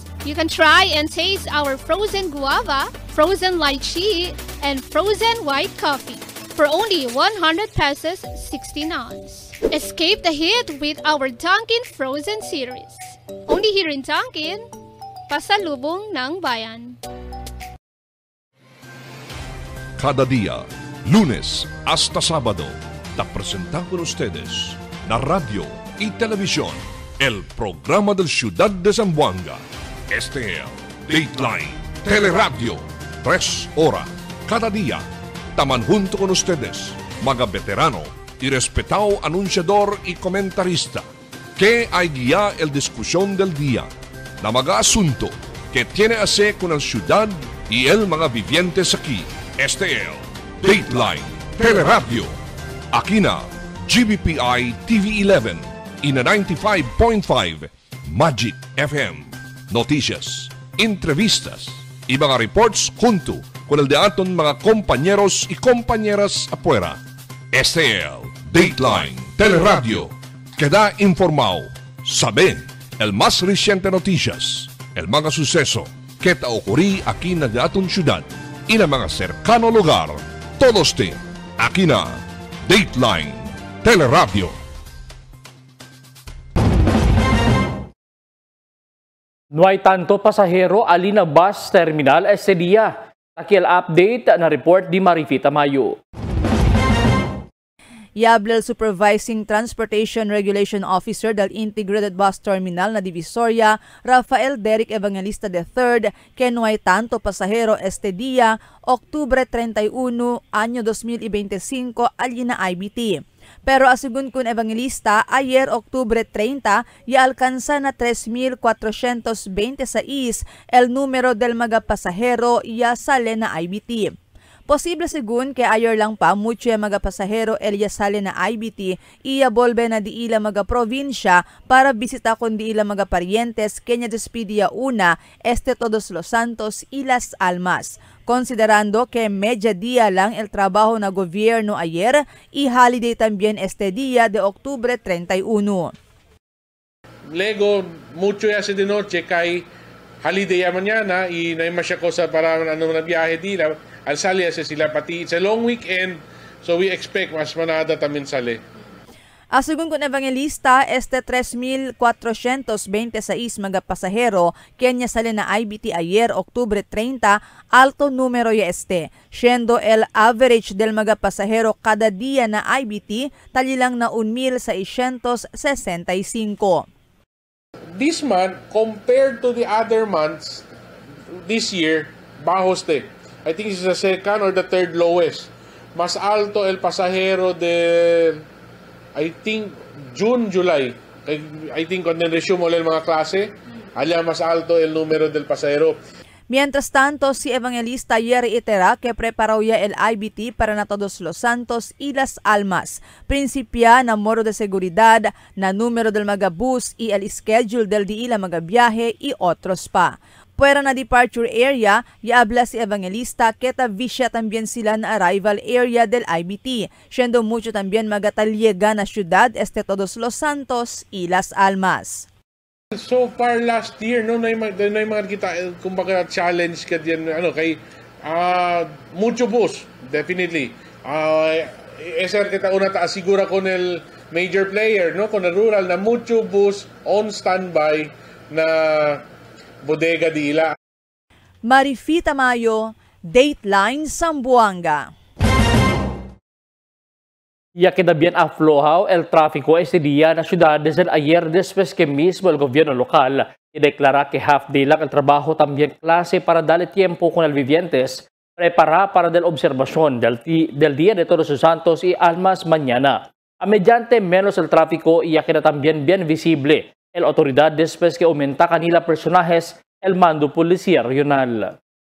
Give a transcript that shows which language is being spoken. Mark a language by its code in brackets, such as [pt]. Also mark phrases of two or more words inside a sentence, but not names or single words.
[en] You can try and taste our frozen guava, frozen lychee, and frozen white coffee for only 100 pesos 16 ounce. Escape the heat with our Dunkin' Frozen Series. Only here in Dunkin', [tl] Pasalubong ng Bayan. [cbk] Cada día, lunes hasta sábado, te presentamos con ustedes la radio y televisión, el programa del Ciudad de Zamboanga. Este es Dateline Teleradio, 3 horas cada día. Taman junto con ustedes, mga veterano y respetado anunciador y comentarista, que hay guía el discusión del día, la mga asunto que tiene a hacer con el ciudad y el mga vivientes aquí. Este es Dateline Teleradio. Aquí na GBPI TV 11 y na 95.5 Magic FM. Noticias, entrevistas y mga reports junto con el de aton mga compañeros y compañeras afuera. Este es Dateline Teleradio. Queda informado, saben el más reciente noticias, el mga suceso que te ocurrí aquí na de aton ciudad y na mga cercano lugar. Todos te aquí na Dateline Teleradio. No hay tanto pasahero alina bus terminal este día. Aquí el update na report di Marifita Mayo. Yablel Supervising Transportation Regulation Officer del Integrated Bus Terminal na Divisoria, Rafael Derek Evangelista III, que no hay tanto pasahero este día, Octubre 31, año 2025, alina IBT. Pero asigun kun Evangelista, ayer Octubre 30, ya alcanza na 3,426 el número del mga pasahero ya sale na IBT. Posible según que ayer lang pa mucho yung mga pasahero el sale na IBT iya volve na di ila mga probinsya para bisita kon di ila mga parientes kenya despidia una este Todos los Santos y Las Almas. Considerando que media día lang el trabajo na gobierno ayer y holiday también este día de Octubre 31. Lego mucho ya de noche kay holiday ya mañana y no hay masya cosa para ano na biyahe dila. Al sali sila pati. [en] It's a long weekend, so we expect [cbk] mas manada tamin sali. Asugun kun Evangelista, este 3,426 mga pasahero kenya sali na IBT ayer Octubre 30, alto número ya este, siendo el average del mga pasahero kada día na IBT talilang na 1,665. [en] This month, compared to the other months this year, [cbk] bajos te. [en] I think it's the second or the third lowest. [cbk] Mas alto el pasahero de, [en] I think, June, July. I think [cbk] cuando resume ulit mga klase, allá mas alto el número del pasahero. Mientras tanto, si Evangelista ayer reitera que preparó ya el IBT para na Todos los Santos y Las Almas. Principia na moro de seguridad, na número del mga bus y el schedule del di ila mga biyahe y otros pa. Puera na departure area, yaabla si Evangelista que tavisya también sila na arrival area del IBT, siendo mucho también magataliega na syudad este Todos los Santos y Las Almas. [en] So far last year, [cbk] no na mga kita kumbaga challenge ka diyan ano kay mucho bus definitely. Esa kita una ta asigura con el major player, no, con el rural na mucho bus [en] on standby [cbk] na bodega dila. Marifita Mayo, Dateline Zamboanga. Ya queda bien aflojado el tráfico este día en la ciudad desde ayer después que mismo el gobierno local y declara que half day lang el trabajo también clase para darle tiempo con el vivientes prepara para la observación del Día de Todos los Santos y Almas mañana. A mediante menos el tráfico y ya queda también bien visible el autoridad después que aumenta kanila personajes el mando policía regional.